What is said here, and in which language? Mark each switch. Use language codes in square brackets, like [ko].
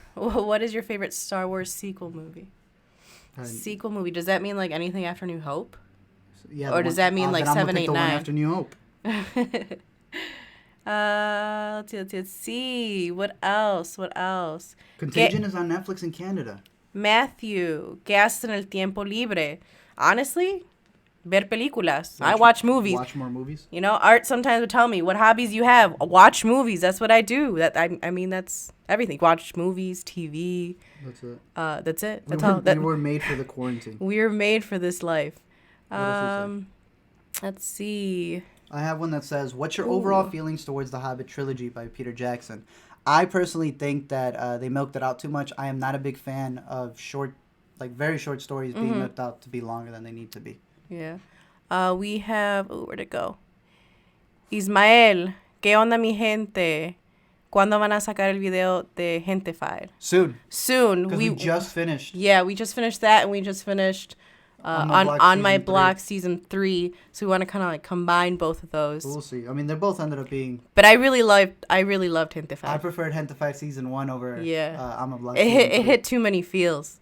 [en] What is your favorite Star Wars sequel movie? Sequel movie. Does that mean like anything after New Hope? Yeah. Or does that mean like 7, 8, 9? After New Hope. Let's see. What else? Contagion is on Netflix in Canada. [es] Matthew, ¿qué haces en el tiempo libre? Honestly, ver películas. [en] I watch movies. Watch more movies. You know, Art sometimes would tell me what hobbies you have. Watch movies. That's what I do. I mean, that's everything. Watch movies, TV. That's it. That's it. We were made for the quarantine. We were made for this life. Let's see. I have one that says, "What's your overall feelings towards the Hobbit trilogy by Peter Jackson?" I personally think that they milked it out too much. I am not a big fan of very short stories being milked out to be longer than they need to be. Yeah. We have... where'd it go? [es] Ismael, ¿qué onda mi gente? ¿Cuándo van a sacar el video de Gente File? [en] Soon. Because we just finished. Yeah, we just finished that, and we just finished... on my block season 3, so we want to kind of like combine both of those. We'll see. I mean, they both ended up being. But I really loved Gente Five. I preferred Gente 5 season 1 over. I'm a block. It hit too many feels.